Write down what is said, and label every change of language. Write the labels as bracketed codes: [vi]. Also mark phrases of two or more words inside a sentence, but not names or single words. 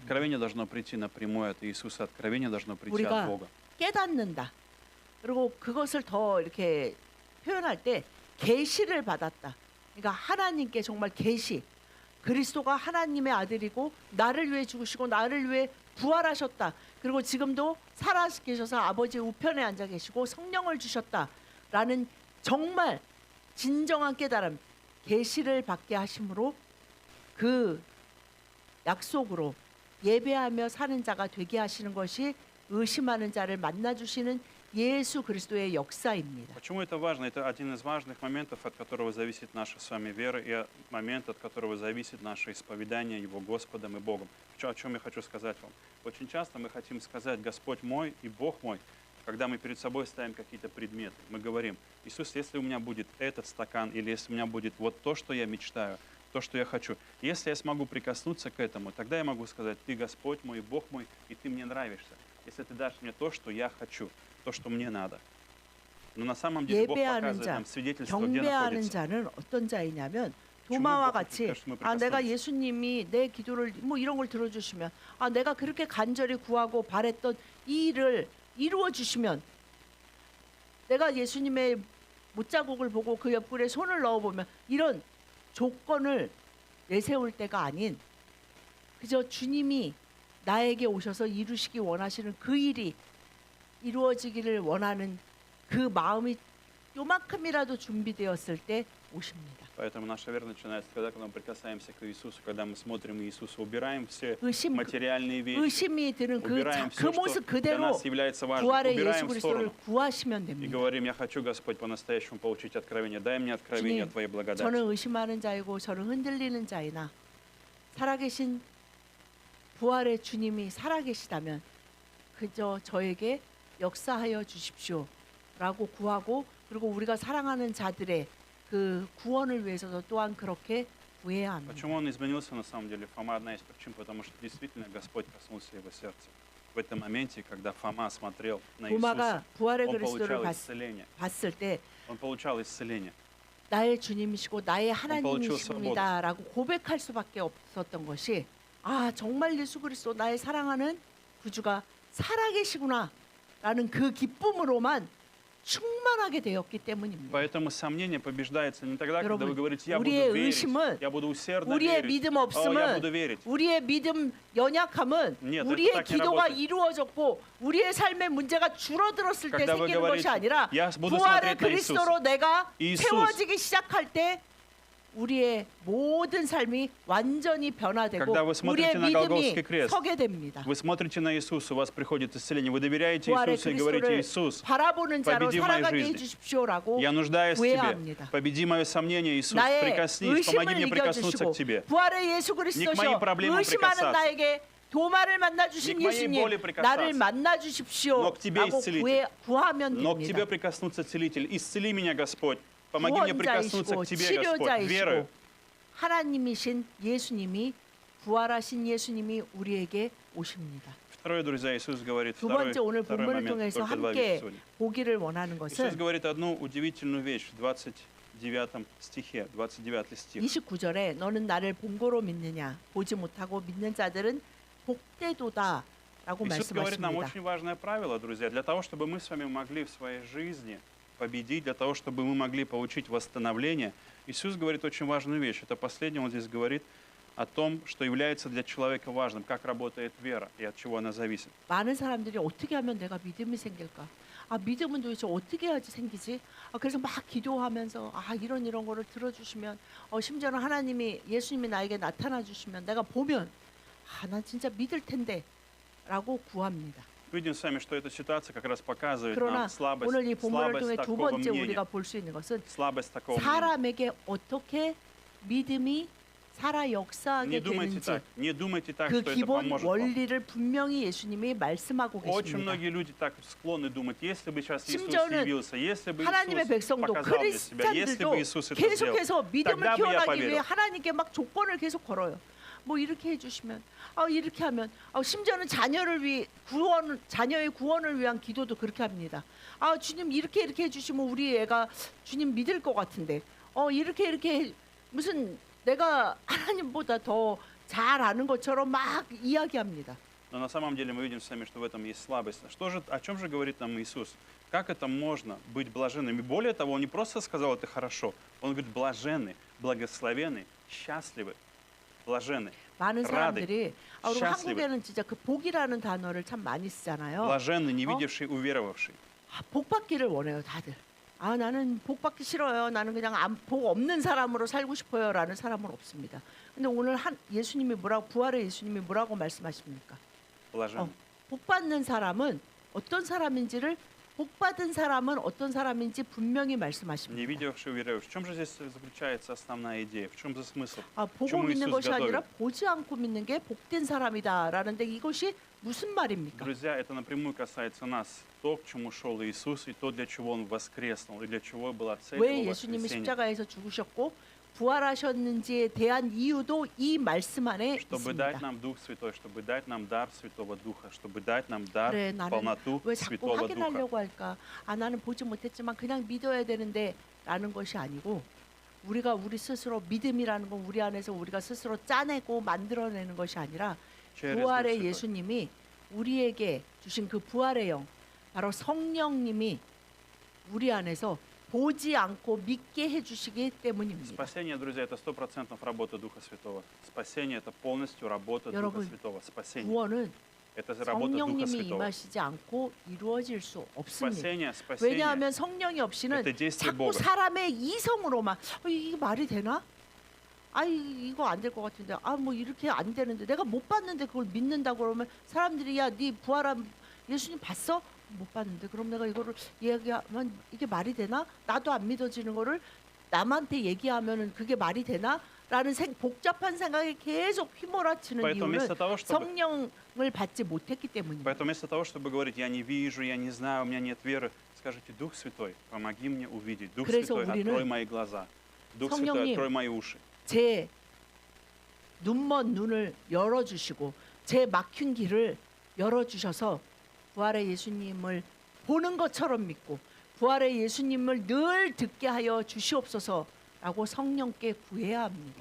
[ru] Откровение должно прийти напрямую от Иисуса. Откровение должно прийти [ko] 우리가 [ru] от Бога. [ko] 깨닫는다. 그리고 그것을 더 이렇게 표현할 때 계시를 받았다. 그러니까 하나님께 정말 계시. 그리스도가 하나님의 아들이고 나를 위해 죽으시고 나를 위해 부활하셨다. 그리고 지금도 살아 계셔서 아버지 우편에 앉아 계시고 성령을 주셨다라는 정말 진정한 깨달음, 계시를 받게 하심으로 그 약속으로 예배하며 사는 자가 되게 하시는 것이 의심하는 자를 만나 주시는 예수 그리스도의 역사입니다. [ru] Почему это важно? Это один из важных моментов, от которого зависит наша с вами вера, и момент, от которого зависит наше исповедание Его Господом и Богом. О чем я хочу сказать вам? Очень часто мы хотим сказать «Господь мой и Бог мой», когда мы перед собой ставим какие-то предметы. Мы говорим: «Иисус, если у меня будет этот стакан, или если у меня будет вот то, что я мечтаю, то, что я хочу, если я смогу прикоснуться к этому, тогда я могу сказать: Ты Господь мой, Бог мой, и Ты мне нравишься, если Ты дашь мне то, что я хочу». То, что мне надо. Но на самом деле Бог [ko] 예배하는 [ru] показывает [ko] 자, [ru] нам свидетельство, где [ko] 경배하는 [ru] находится. [ko] 자는 어떤 자이냐면 [ru] почему [ko] 도마와 [ru] Бог [ko] 같이 [ru] хочет, чтобы мы [ko] 내가 [ru] прикоснулись? [ko] 예수님이 내 기도를 뭐 이런 걸 들어주시면 내가 그렇게 간절히 구하고 바랬던 이 일을 이루어 주시면 내가 예수님의 못자국을 보고 그 옆구리에 손을 넣어보면 이런 조건을 내세울 때가 아닌 그저 주님이 나에게 오셔서 이루시기 원하시는 그 일이 이루어지기를 원하는 그 마음이 요만큼이라도 준비되었을 때 오십니다. [ru] Поэтому наша вера начинается тогда, когда мы прикасаемся к Иисусу, когда мы смотрим Иисуса, убираем все [ko] 의심, [ru] материальные вещи, [ko] 의심이 드는 [ru] убираем [ko] 그 [ru] все, что [ko] 모습 [ru] для [ko] 그대로 [ru] нас является важным, [ko] 부활의 예수 [ru] убираем в [ko] 그리스도를 [ru] сторону [ko] 구하시면 [ru] и [ko] 됩니다. [ru] говорим: я хочу, Господь, по-настоящему получить откровение. Дай мне откровение [ko] 주님, [ru] Твоей благодати. [ko] 저는 의심하는 자이고 저는 흔들리는 자이나 살아계신 부활의 주님이 살아계시다면 그저 저에게 역사하여 주십시오라고 구하고 그리고 우리가 사랑하는 자들의 그 구원을 위해서도 또한 그렇게 구해야 합니다. [ru] Почему он изменился на самом деле? Фома одна из причин, потому что действительно Господь коснулся его сердца. В этом моменте, когда Фома смотрел на Иисуса, [ko] 도마가 부활의 [ru] он [ko] 그리스도를 [ru] получал исцеление. [ko] 봤을 때 [ru] Он получал исцеление. [ko] 나의 주님이시고 나의 [ru] получил [ko] 하나님이십니다라고 고백할 수밖에 없었던 것이 아 정말 예수 그리스도 나의 사랑하는 구주가 살아계시구나라는 그 기쁨으로만 충만하게 되었기 때문입니다. [ru] Поэтому сомнение побеждается не тогда, когда [ko] 여러분, [ru] вы говорите, я буду [ko] 우리의 [ru] верить, [ko] 의심은 [ru] я буду усердно [ko] 우리의 [ru] верить, [ko] 믿음 [ru] я [ko] 없음은 [ru] буду верить. [ko] 우리의 믿음 연약함은 [ru] Нет, это [ko] 우리의 [ru] так не [ko] 기도가 [ru] работает. [ko] 이루어졌고 우리의 삶의 문제가 줄어들었을 때 [ru] Когда вы [ko] 생기는 것이 [ru] говорите, [ko] 아니라 [ru] я буду [ko] 부활의 [ru] смотреть на [ko] 그리스도로 내가 [ru] 이수스. [ko] 채워지기 시작할 때 우리의 모든 삶이 완전히 변화되고 [ru] Когда вы [ko] 우리의 [ru] смотрите на Голгофский [ko] 믿음이 [ru] крест, [ko] 서게 됩니다. [ru] Вы смотрите на Иисуса, у вас приходит исцеление, вы доверяете [ko] 부활의 [ru] Иисусу и говорите, [ko] 그리스도를 [ru] Иисус, [ko] 바라보는 자로 [ru] победи в моей [ko] 살아가게 [ru] жизни. [ko] 해주십시오라고 [ru] я нуждаюсь в [ko] 구해야 [ru] Тебе, [ko] 합니다. [ru] победи мое сомнение, Иисус, [ko] 나의 [ru] прикоснись, помоги [ko] 의심을 [ru] мне прикоснуться [ko] 이겨주시고 [ru] к Тебе. [ko] 부활의 예수 [ru] Не к [ko] 그리스도시여 [ru] моим проблемам [ko] 의심하는 [ru] прикасаться. [ko] 나에게 도마를 만나 주신 [ru] Не к моей [ko] 예수님 [ru] боли прикасаться. [ko] 나를 만나 [ru] Но [ko] 주십시오 [ru] к Тебе [ko] 라고 [ru] исцелитель. [ko] 구하면 [ru] Но к Тебе [ko] 됩니다. [ru] прикоснуться, Целитель, исцели меня, Господь, помоги мне прикоснуться [ko] 구원자이시고 [ru] к Тебе, Господь, верою. [ko] 치료자이시고 하나님이신 예수님이 부활하신 예수님이 우리에게 오십니다. [ru] Второе, друзья, Иисус говорит, [ko] 두 [ru] второй [ko] 번째 오늘 [ru] второй [ko] 본문을 [ru] момент, [ko] 통해서 [ru] только два [ko] 함께 [ru] вещи сегодня. [ko] 보기를 원하는 [ru] Иисус [ko] 것은 [ru] говорит одну удивительную вещь в 29 стихе, 29 стих. [ko] 29절에 너는 나를 본고로 믿느냐 보지 못하고 믿는 자들은 복되도다라고 [ru] Иисус говорит нам [ko] 말씀하십니다. [ru] очень важное правило, друзья, для того, чтобы мы с вами могли в своей жизни победить, для того, чтобы мы могли получить восстановление. Иисус говорит очень важную вещь. Это последнее, Он здесь говорит о том, что является для человека важным, как работает вера и от чего она зависит. [ko] 많은 사람들이 어떻게 하면 내가 믿음이 생길까? 아 믿음은 도대체 어떻게 해야지 생기지? 아 그래서 막 기도하면서 아 이런 거를 들어주시면 심지어는 하나님이 예수님이 나에게 나타나 주시면 내가 보면 아 난 진짜 믿을 텐데라고 구합니다. [ru] Видим с вами, что эта ситуация как раз показывает [ko] 그러나 [ru] нам слабость, [ko] 오늘 이 본문을 [ru] слабость [ko] 통해 두 [ru] такого [ko] 번째 [ru] мнения. [ko] 우리가 볼 수 있는 것은 [ru] Слабость такого мнения. [ko] 사람에게 어떻게 믿음이 살아 [ru] Не [ko] 역사하게 [ru] думайте [ko] 되는지 [ru] так, не думайте так, [ko] 그 [ru] что это [ko] 기본 [ru] поможет вам. [ko] 원리를 분명히 예수님이 말씀하고 [ru] Очень [ko] 계십니다. [ru] многие люди так склонны думать, если бы сейчас Иисус [ko] 심지어는 [ru] явился, если бы [ko] 하나님의 [ru] Иисус [ko] 백성도 [ru] показал мне себя, если [ko] 크리스찬들도 [ru] бы Иисус это сделал, [ko] 계속해서 믿음을 [ru] тогда бы я [ko] 키워나기 위해 [ru] поверил. [ko] 하나님께 막 조건을 계속 걸어요. 뭐 이렇게 해주시면, 이렇게 하면, 심지어는 자녀의 구원을 위한 기도도 그렇게 합니다. 주님 이렇게 해주시면 우리 애가 주님 믿을 것 같은데, 이렇게 무슨 내가 하나님보다 더 잘 아는 것처럼 막 이야기합니다. [ru] Но на самом деле мы видим с вами, что в этом есть слабость. О чем же говорит нам Иисус? Как это можно быть блаженным? И более того, Он не просто сказал это хорошо, Он говорит блаженны, благословенны, счастливы, блаженны, [ko] 많은 [ru] рады, [ko] 사람들이 우리 [ru] счастливы, [ko] 한국에는 진짜 그 복이라는 단어를 참 많이 쓰잖아요. [ru] блаженны, не видевшие, уверовавшие. [ko] 복 받기를 원해요, 다들. 나는 복 받기 싫어요. 나는 그냥 복 없는 사람으로 살고 싶어요라는 사람은 없습니다. 근데 오늘 예수님이 부활의 예수님이 뭐라고 말씀하십니까? [ru] Блаженны. [ko] 복 받는 사람은 어떤 사람인지를 복 받은 사람은 어떤 사람인지 분명히 [ru] Не [ko] 말씀하십니다. [ru] видевшие, уверовавшие. В чем же здесь заключается основная идея? В чем же смысл? [ko] 보고 [ru] чему [ko] 믿는 [ru] Иисус [ko] 것이 아니라 [ru] готовит? [ko] 보지 않고 믿는 게 복된 사람이다라는데 이것이 무슨 말입니까? [ru] Друзья, это напрямую касается нас. То, к чему шел Иисус, и то, для чего Он воскреснул, и для чего была цель [ko] 왜 [ru] Его [ko] 예수님이 [ru] воскресения. [ko] 십자가에서 죽으셨고 부활하셨는지에 대한 이유도 이 말씀 안에 [ru] Чтобы дать [ko] 있습니다. [ru] нам Дух Святой, чтобы дать нам дар Святого Духа, чтобы дать нам дар, [ko] 그래 나는 [ru] полноту [ko] 왜 자꾸 [ru] Святого Духа. [ko] 확인하려고 할까? 나는 보지 못했지만 그냥 믿어야 되는데 라는 것이 아니고 우리가 우리 스스로 믿음이라는 건 우리 안에서 우리가 스스로 짜내고 만들어내는 것이 아니라 [ru] Через Дух [ko] 부활의 [ru] Святой. [ko] 예수님이 우리에게 주신 그 부활의 영 바로 성령님이 우리 안에서 보지 않고 믿게 해주시기 때문입니다. [ru] Спасение, друзья, это 100% работа Духа Святого. Спасение – это полностью работа Духа [ko] 여러분, [ru] Святого. Спасение [ko] 구원은 [ru] – это работа Духа [ko] 성령님이 [ru] Святого. [ko] 임하시지 않고 이루어질 수 없습니다. [ru] Спасение [ko] 왜냐하면 성령이 없이는 [ru] это действие [ko] 자꾸 [ru] Бога. [ko] 사람의 이성으로만 이게 말이 되나? 이거 안 될 것 같은데 뭐 이렇게 안 되는데 내가 못 봤는데 그걸 믿는다 그러면 사람들이 야 네 부활한 예수님 봤어? 못 봤는데 그럼 내가 이거를 이야기하면 이게 말이 되나? 나도 안 믿어지는 거를 남한테 얘기하면은 그게 말이 되나? 라는 복잡한 생각에 계속 휘몰아치는 [ru] Поэтому [ko] 이유는 [ru] вместо того, чтобы [ko] 성령이 받지 못했기 때문입니다. [ru] Поэтому вместо того, чтобы говорить, я не вижу, я не знаю, у меня нет веры, скажите, Дух Святой, помоги мне увидеть. Дух [ko] 그래서 [ru] Святой, [ko] 우리는 [ru] открой мои глаза. Дух Святой, [ko] 성령님, [ru] открой мои уши. [ko] 제 눈먼 눈을 열어주시고 제 막힌 길을 열어주셔서 부활의 예수님을 보는 것처럼 믿고 부활의 예수님을 늘 듣게 하여 주시옵소서라고 성령께 구해야 합니다.